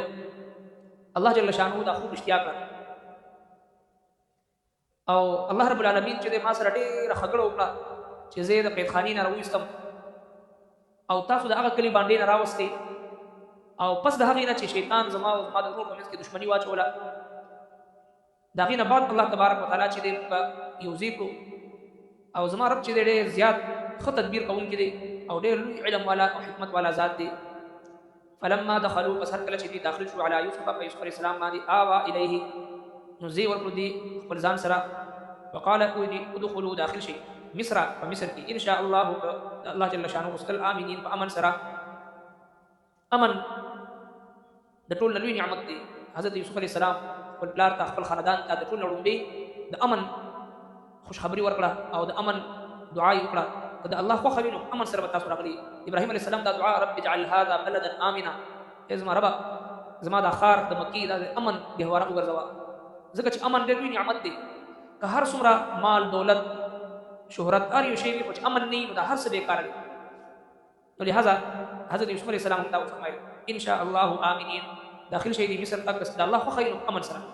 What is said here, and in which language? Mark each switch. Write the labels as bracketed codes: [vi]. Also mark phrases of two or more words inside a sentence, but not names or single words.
[ps] الله جل شانه دا خوب اشتیا کړه او الله رب العالمین چې دی ما سره ډېره خګړه وکړه چې زه یې د قیدخانې نه راوویستم او تاسو د هغه کلي بانډې نه راوستې او پس د هغې نه چې شیطان زما او زما د ورور په منځ کې دښمني واچوله د هغې نه بعد [ar] الله تبارک وتعالی [ps] چې دی موږ یوځای کړو او زما رب چې دی ډېر زیات ښه تدبیر کوونکی دی او ډېر لوی علم والا او حکمت والا ذات دی. [ar] فلما دخلوا [ps] پس هر کله چې دوی داخل شو [ar] علی یوسف [ps] په یوسف [ar] علیه السلام [ps] باندې [ar] آوا الیه [ps] نو زی ورکړو دي خپل ځان سره [ar] وقال ادخلوا [ps] داخل شي مصر په مصر کې [ar] ان شاء الله [ps] الله جل شانه غوښتل آمینین په امن سره. امن د ټول لوی نعمت دی. حضرت یوسف [ar] علیه السلام [ps] خپل پلار ته خپل خاندان ته د ټول لومړی د امن خوشخبري ورکړه او د امن دعا یې وکړه. که د الله خوښه وي نو امن سره به تاسو راغلي. ابراهیم [ar] علیه السلام [ps] دا دعا [ar] رب اجعل هذا بلدا آمنا [ps] ای زما ربه زما دا ښار د مکې دا د امن ګهواره وګرځوه ځکه چې امن ډېر لوی نعمت دی. که هر څومره مال دولت شهرت هر یو شی وي خو چې امن نه وي نو دا هر څه بېکاره دی. نو لهذا حضرت یوسف [ar] علیه السلام [ps] دا وفرمایل [ar] ان شاء الله آمینین [ps] داخل شي د مصر ته که د الله خوښه وي نو امن سره.